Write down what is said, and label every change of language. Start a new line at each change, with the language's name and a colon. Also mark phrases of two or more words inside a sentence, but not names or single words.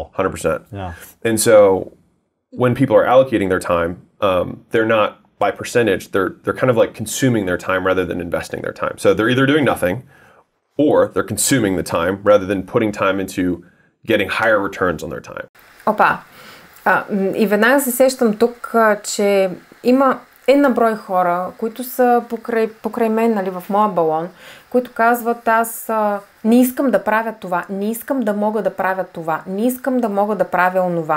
English: 100%. Yeah. And so when people are allocating their time, they're not by percentage, they're kind of like consuming their time rather than investing their time. So they're either doing nothing or they're consuming the time rather than putting time into getting higher returns on their time.
Bulgarian: Опа! И веднага се сещам тук, че има една брой хора, които са покрай мен, нали, в моя балон, които казват: аз не искам да правя това, не искам да мога да правя това, не искам да мога да правя онова.